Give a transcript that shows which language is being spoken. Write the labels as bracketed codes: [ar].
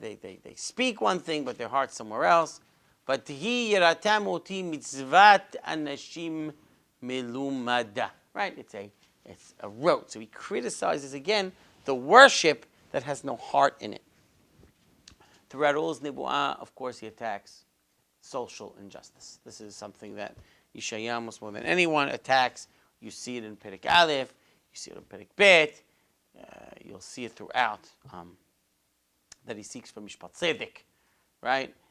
[en] They speak one thing, but their heart's somewhere else. [he] ותהי יראתם אותי מצוות אנשים מלומדה. [en] Right? It's a rote. So he criticizes again the worship that has no heart in it. Throughout all his Nebu'ah, of course, he attacks social injustice. This is something that Yeshayah, most more than anyone, attacks. You see it in Perek Aleph, you see it in Perek Bet, you'll see it throughout, that he seeks for Mishpat Tzedek, right?